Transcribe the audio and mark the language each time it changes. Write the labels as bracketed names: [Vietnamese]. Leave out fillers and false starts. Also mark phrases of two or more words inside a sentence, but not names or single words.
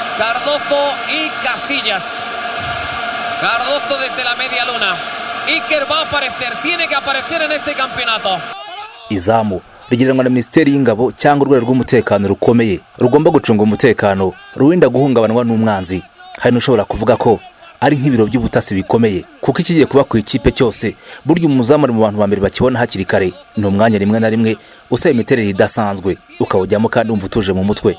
[Spanish] Cardozo y Casillas. Cardozo desde la media luna. Iker va a aparecer, tiene que aparecer en este campeonato. [Kinyarwanda] Izamu rigiranwa na Minisiteri y'Ingabo cyangwa urwego rw'umutekano rukomeye rugomba gucunga umutekano ruwinda guhungabanwa n'umwanzi. Hari n'ushobora kuvuga ko ari nk'ibiro by'ubutasi bikomeye kuko ikigiye kuba ku ikipe cyose buryo umuzamu ari mu bantu bambere bakibona hakiri kare ni umwanya rimwe na rimwe usaba imiterere idasanzwe ukawujyamo kandi umva utuje mu mutwe.